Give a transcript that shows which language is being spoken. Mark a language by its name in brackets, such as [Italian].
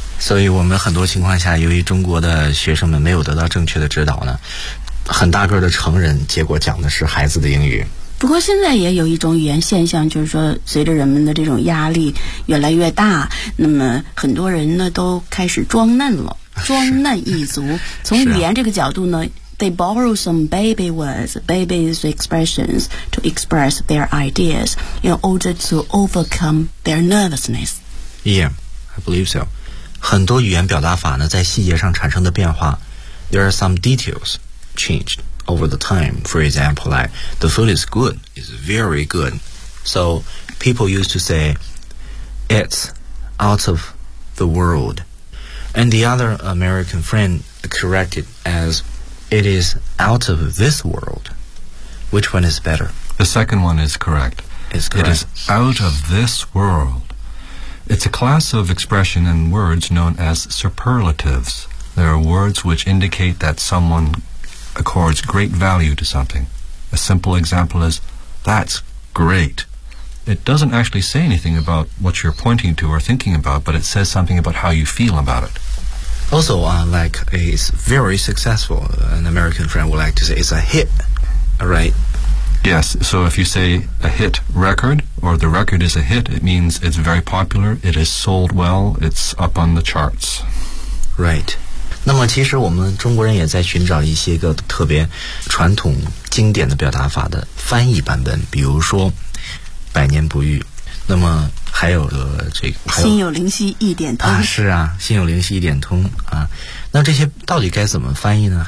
[Chinese] 所以我们很多情况下，由于中国的学生们没有得到正确的指导呢，很大个的成人结果讲的是孩子的英语。不过现在也有一种语言现象，就是说随着人们的这种压力越来越大，那么很多人呢都开始装嫩了，装嫩一族。从语言这个角度呢， [English] They borrow some baby words, baby's expressions to express their ideas in order to overcome their nervousness. Yeah, I believe so. [Chinese] 很多语言表达法呢，在细节上产生的变化。 [English] There are some details changed over the time. For example, like, the food is good, it's very good. So, people used to say, it's out of the world. And the other American friend corrected as,It is out of this world. Which one is better? The second one is correct. It's correct. It is out of this world. It's a class of expression and words known as superlatives. They are words which indicate that someone accords great value to something. A simple example is, that's great. It doesn't actually say anything about what you're pointing to or thinking about, but it says something about how you feel about it. Also, like, it's very successful. An American friend would like to say it's a hit, right? Yes, so if you say a hit record, or the record is a hit, it means it's very popular, it is sold well, it's up on the charts. Right. [Chinese] 那么其实我们中国人也在寻找一些个特别传统经典的表达法的翻译版本，比如说百年不遇。那么还有个这个心有灵犀一点通啊，是啊，心有灵犀一点通啊。那这些到底该怎么翻译呢？